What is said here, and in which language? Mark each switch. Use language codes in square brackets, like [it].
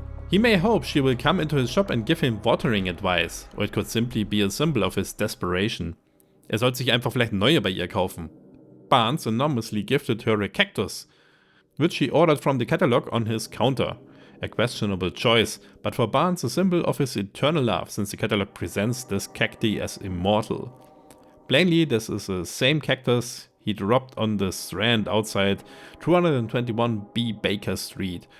[en] He may hope she will come into his shop and give him watering advice, or it could simply be a symbol of his desperation. [de] Er sollte sich einfach vielleicht neue bei ihr kaufen. [en] Barnes anonymously gifted her a cactus, which he ordered from the catalog on his counter. A questionable choice, but for Barnes a symbol of his eternal love, since the catalog presents this cacti as immortal. Plainly, this is the same cactus he dropped on the Strand outside 221B Baker Street.